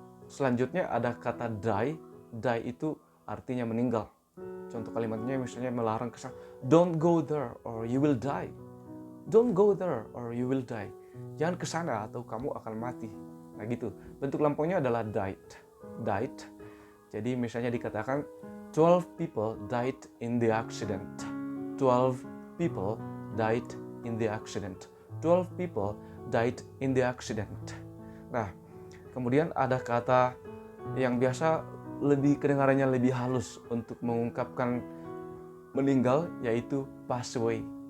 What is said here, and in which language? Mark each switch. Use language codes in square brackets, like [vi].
[id] Selanjutnya ada kata die. Die itu artinya meninggal. Contoh kalimatnya misalnya melarang ke sana. [en] Don't go there or you will die. Don't go there or you will die. [id] Jangan ke sana atau kamu akan mati. Nah gitu. Bentuk lampaunya adalah died. Jadi misalnya dikatakan [en] 12 people died in the accident. 12 people died in the accident. 12 people died in the accident. [id] Nah, kemudian ada kata yang biasa kedengarannya lebih halus untuk mengungkapkan meninggal, yaitu pass away.